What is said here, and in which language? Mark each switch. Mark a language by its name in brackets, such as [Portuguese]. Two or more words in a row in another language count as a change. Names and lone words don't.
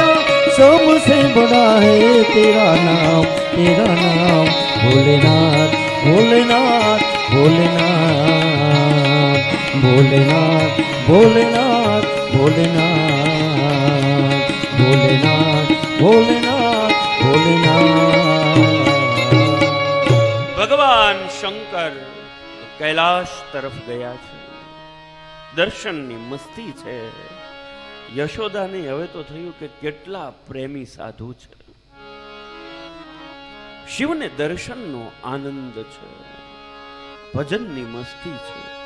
[Hindi] सबसे बड़ा है तेरा नाम भोलेनाथ भोलेनाथ भोलेनाथ भोलेनाथ भोलेनाथ भोलेनाथ भोलेनाथ भोलेनाथ भोलेनाथ। [Gujarati] ભગવાન શંકર કૈલાશ તરફ ગયા છે, દર્શનની મસ્તી છે। યશોદાને હવે તો થયું કે કેટલા પ્રેમી સાધુ છે, શિવને દર્શનનો આનંદ છે, ભજનની મસ્તી છે।